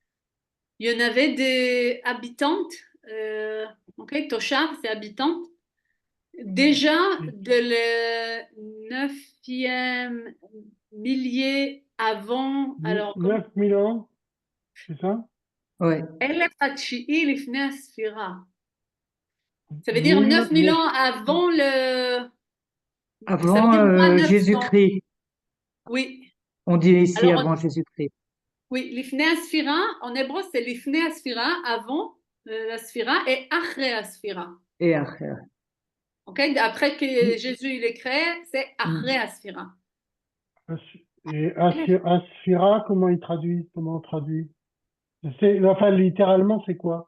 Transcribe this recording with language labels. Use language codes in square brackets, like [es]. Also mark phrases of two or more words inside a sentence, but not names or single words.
[fr] Il y en avait des habitantes. Ok, Toshav, c'est habitante. déjà de le 9e millier avant, alors, 9000 ans, c'est ça? Ouais. [he] אלף התשיעי לפני הספירה. [fr] Ça veut dire 1000, 9000 ans avant le... Ça veut Avant dire moins 900. Jésus-Christ. Oui, On dit ici Alors, avant Jésus-Christ. oui, [he] לפני הספירה, [fr] en hébreu c'est [he] לפני הספירה, [fr] avant la sphira et après la sphira. Et après. Ok, après que Jésus il est créé, c'est après la sphira. Et Asphira, comment il traduit? Comment on traduit? Enfin, littéralement, c'est quoi?